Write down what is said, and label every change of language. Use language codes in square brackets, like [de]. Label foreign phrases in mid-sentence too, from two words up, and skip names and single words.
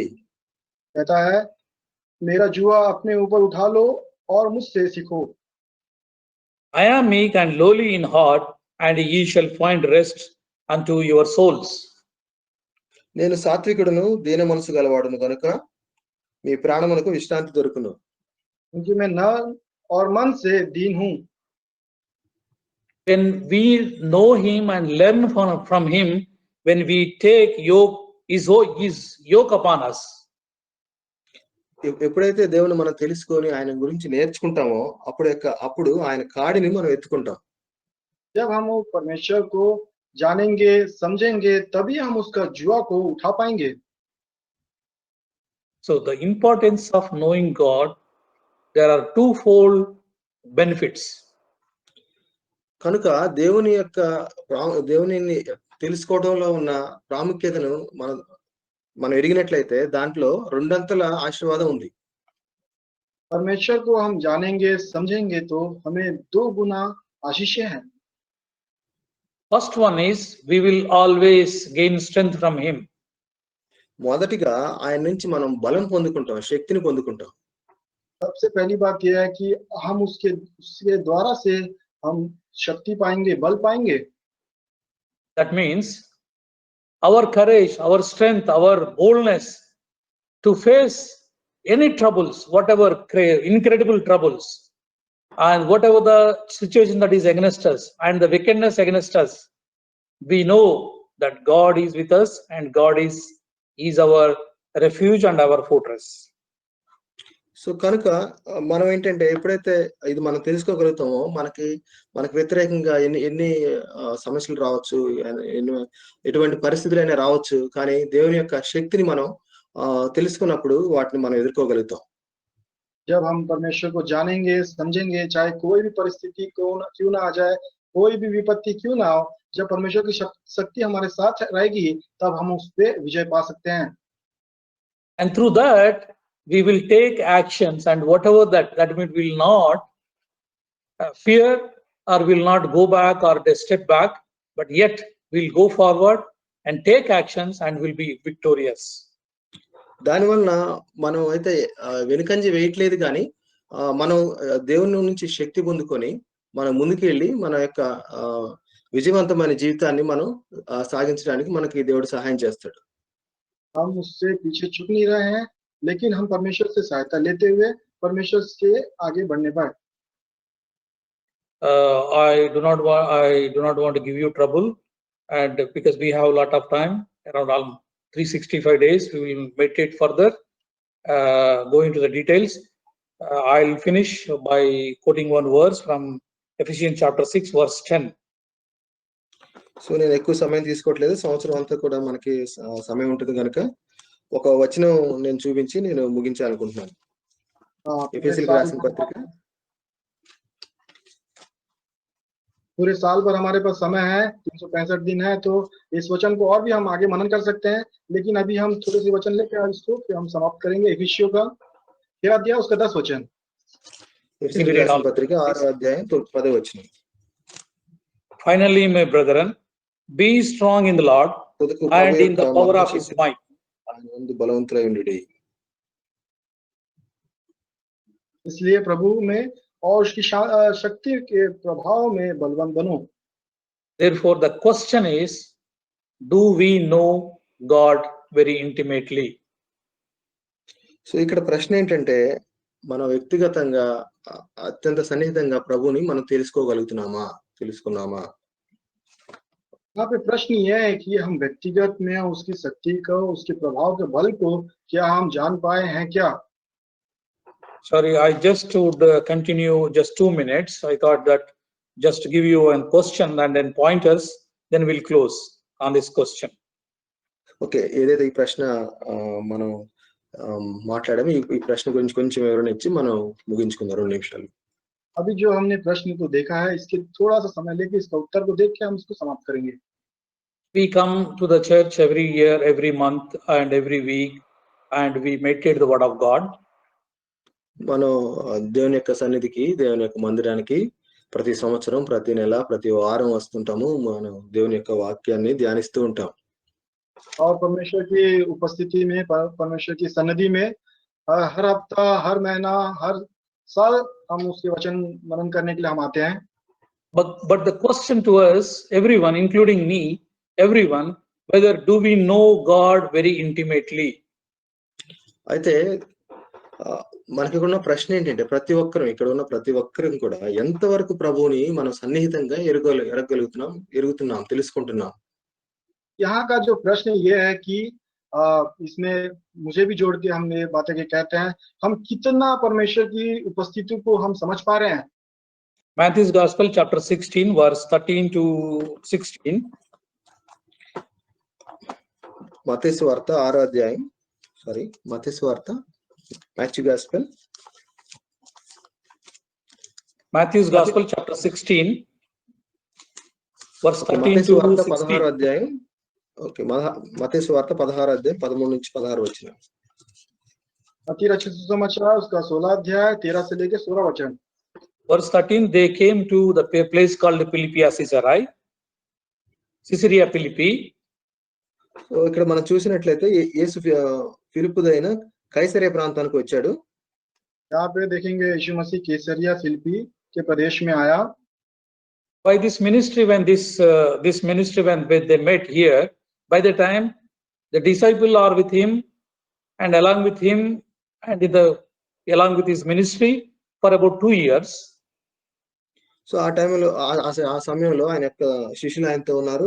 [hi] कहता है मेरा जुआ अपने ऊपर उठा लो और मुझसे सीखो। [en] I am meek and lowly in heart, and ye shall find rest unto your souls. [te] నేను సాత్వికుడును దీన మనసు గలవాడును కనుక మీ ప్రాణమునకు విశ్రాంతి దొరుకును. [hi] क्योंकि मैं नर और मन से दीन हूँ। [en] When we know him and learn from him, when we take his yoke upon us, [te] ఎప్పుడైతే దేవుని మనం తెలుసుకొని ఆయన గురించి నేర్చుకుంటామో అప్పుడు ఆయన కాడిని మనం ఎత్తుకుంటాం. [hi] जब हम परमेश्वर को जानेंगे समझेंगे तभी हम उसका जुआ को उठा पाएंगे। [en] so the importance of knowing God, there are twofold benefits. [te] కనుక దేవుని తెలుసుకోవడంలో ఉన్న ప్రాముఖ్యతను మనం ఎరిగినట్లయితే దాంట్లో రెండంతల ఆశీర్వాదం ఉంది. [hi] परमेश्वर को हम जानेंगे समझेंगे तो हमें 2 गुना आशीषें हैं। [en] First one is we will always gain strength from him. [te] మొదటిగా ఆయన నుంచి మనం బలం పొందుకుంటాం, శక్తిని పొందుకుంటాం. [hi] सबसे पहली बात यह है कि हम उसके द्वारा से हम शक्ति पाएंगे, बल पाएंगे। [en] That means our courage, our strength, our boldness to face any troubles, whatever incredible troubles, and whatever the situation that is against us and the wickedness against us, we know that God is with us and God is our refuge and our fortress. [te] సో కనుక మనం ఏంటంటే ఎప్పుడైతే ఇది మనం తెలుసుకోగలుగుతామో మనకి వ్యతిరేకంగా ఎన్ని సమస్యలు రావచ్చు, ఎటువంటి పరిస్థితులైనా రావచ్చు, కానీ దేవుని యొక్క శక్తిని మనం తెలుసుకున్నప్పుడు వాటిని మనం ఎదుర్కోగలుగుతాం. [hi] जब हम परमेश्वर को जानेंगे समझेंगे, चाहे कोई भी परिस्थिति क्यों ना आ जाए, कोई भी विपत्ति क्यों ना हो, जब परमेश्वर की शक्ति हमारे साथ रहेगी तब हम उस पे विजय पा सकते हैं। [en] And through that we will take actions, and whatever that means will not fear or will not go back or step back, but yet we'll go forward and take actions and will be victorious. [te] దానివల్ల మనం అయితే వెనుకంజ వేయట్లేదు, కానీ మనం దేవుని నుంచి శక్తి పొందుకొని మనం ముందుకు వెళ్ళి మన యొక్క విజయవంతమైన జీవితాన్ని మనం సాగించడానికి మనకి దేవుడు సహాయం చేస్తాడు. [hi] हम उससे पीछे छूट नहीं रहे हैं, लेकिन हम परमेश्वर से सहायता लेते हुए परमेश्वर से आगे बढ़ने पाए। [en] I do not want to give you trouble, and because we have a lot of time, around 365 days, we will meditate further, go into the details. I'll finish by quoting one verse from Ephesians chapter 6 verse 10. [te] సో నేను ఎక్కువ సమయం తీసుకోవట్లేదు, సంవత్సరం అంతా కూడా మనకి సమయం ఉంటుంది కనుక ఒక వచనం నేను చూపించి నేను ముగించాలనుకుంటున్నాను. ఎఫెసీయులకు రాసిన పత్రిక. [hi] पूरे साल भर हमारे पास समय है, 365 दिन है, तो इस वचन को और भी हम आगे मनन कर सकते हैं, लेकिन अभी हम थोड़े से वचन लेकर इसको फिर हम समाप्त करेंगे। इफिसियों का 13 अध्याय उसका 10 वचन। [te] ఎఫెసీయులకు రాసిన పత్రిక 6వ అధ్యాయం 10వ వచనం. [en] Finally, my brethren, be strong in the Lord and in the power of his might. [te] బలవంతులై ఉండుడి. [hi] इसलिए प्रभु में और उसकी शक्ति के प्रभाव में बलवान बनो। [en] Therefore, the question is, do we know God very intimately? [te] సో ఇక్కడ ప్రశ్న ఏంటంటే మన వ్యక్తిగతంగా అత్యంత సన్నిహితంగా ప్రభుని మనం తెలుసుకున్నామా? [hi] यहाँ पे प्रश्न ये है कि हम व्यक्तिगत में उसकी शक्ति को, उसके प्रभाव के बल को क्या हम जान पाए हैं क्या? [en] Sorry, I just would continue just 2 minutes. I thought that just to give you a question and then pointers, then we'll close on this question. [te] ఓకే, ఏదైతే ఈ ప్రశ్న మనం మాట్లాడామో ఈ ప్రశ్న గురించి కొంచెం వివరణ ఇచ్చి మనం ముగించుకుందాం 2 నిమిషాలు. [hi] अभी जो हमने प्रश्न को देखा है, इसके थोड़ा सा समय लेके इसका उत्तर को देख के हम इसको समाप्त करेंगे. [en] We come to the church every year, every month and every week, and we meditate the word of God. [te] మనం దేవుని యొక్క సన్నిధికి, దేవుని యొక్క మందిరానికి ప్రతి సంవత్సరం, ప్రతి నెల, ప్రతి వారం వస్తుంటాము. మనం దేవుని యొక్క వాక్యాన్ని ధ్యానిస్తూ ఉంటాం. [hi] और परमेश्वर की उपस्थिति में, परमेश्वर की सन्निधि में हर हफ्ता, हर महीना, हर साल हम उसके वचन मनन करने के लिए हम आते हैं. [en] But the question to us, everyone, including me, everyone, whether do we know God very intimately? [te] అయితే మనకి ఉన్న ప్రశ్న ఏంటంటే ప్రతి ఒక్కరు, ఇక్కడ ఉన్న ప్రతి ఒక్కరు కూడా ఎంతవరకు ప్రభువుని మనం సన్నిహితంగా ఎరుగుతున్నాం, తెలుసుకుంటున్నాం. [hi] यहाँ का जो प्रश्न ये है कि इसमें मुझे भी जोड़ के हम ये बातें कहते हैं, हम कितना परमेश्वर की उपस्थिति को हम समझ पा रहे हैं. [en] Matthew's Gospel chapter 16 verse 13 to 16. [te] మత్తయి సువార్త 6వ అధ్యాయం, మత్తయి సువార్త, [en] Matthew's Gospel chapter 16 verse 13 to 16. [te] 16వ అధ్యాయం. ఓకే, మత్తయి సువార్త 16వ అధ్యాయం 13 నుంచి 16 వచనం. [hi] मत्ती रचित सुसमाचार उसका 16 अध्याय 13 से लेके 16 वचन. [en] Verse 13, they came to the place called Caesarea Philippi. [te] ఇక్కడ మనం చూసినట్లయితే యేసు ఫిలిప్పుదైన కైసరియా ప్రాంతానికి వచ్చాడు. [hi] यहाँ पे देखेंगे यीशु मसीह कैसरिया फिलिप्पी के प्रदेश में आया. [en] By this ministry, when they met here, by the time the disciples are with him and along with him and along with his ministry for about 2 years. [te] సో ఆ టైంలో, ఆ సమయంలో ఆయన యొక్క శిష్యులు ఆయనతో ఉన్నారు.